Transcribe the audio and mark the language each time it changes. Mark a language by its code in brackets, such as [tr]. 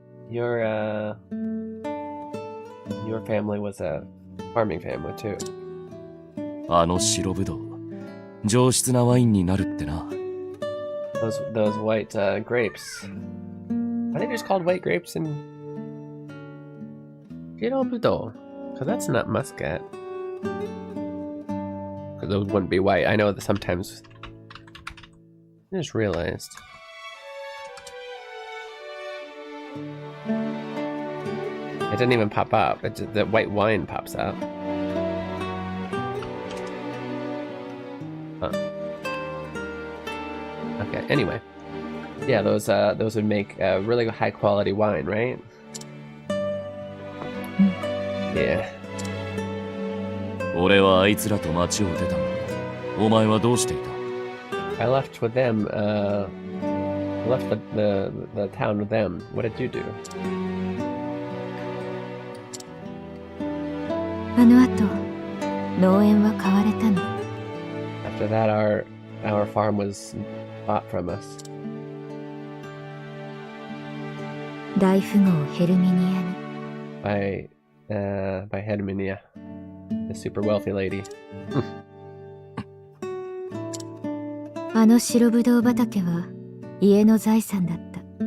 [en] Your family was a farming family too. [ja] あの白ぶどう、上質なワインになるってな。 [en] Those white grapes. Are they just called white grapes in Hiragana? Because that's not muscat. Because those wouldn't be white. I know that sometimes. I just realized. It didn't even pop up. The white wine pops out. Huh. Okay. Anyway, yeah, those would make really high quality wine, right? Yeah. [ja] 俺はあいつらと町を出たが、お前はどうしていた？ [en] I left with them. I left the town with them. What did you do? [ja] あの後、農園は買われたの。 [en] After that, our farm was bought from us [ja] 大富豪ヘルミニアに。 [en] by Herminia, the super wealthy lady. [ja] あの白ぶどう畑は家の財産だった。